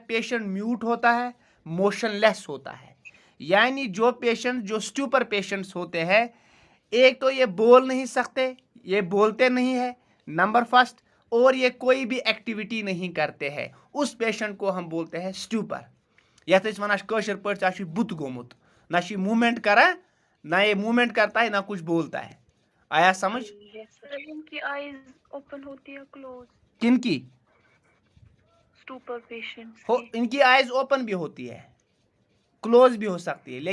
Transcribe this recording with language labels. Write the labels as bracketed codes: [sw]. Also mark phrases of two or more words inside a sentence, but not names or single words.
[hi] पेशेंट म्यूट होता है, मोशनलेस होता है. यानी जो [en] stupor patients [hi] होते हैं, एक तो ये बोल नहीं सकते, ये बोलते नहीं है [en] number first, [hi] और ये कोई भी एक्टिविटी नहीं करते हैं. उस पेशेंट को हम बोलते हैं स्टूपर. [ks] यथ वन कशर पे बुत गोमुत, [hi] ना मूवमेंट करा, ना ये मूवमेंट करता है, ना कुछ बोलता है. आया समझ? इनकी [en] eyes open [hi] होती है क्लोज? किनकी? [en] stupor patients [hi] हो, इनकी [en] eyes open [hi] भी होती है, क्लोज भी हो सकती है.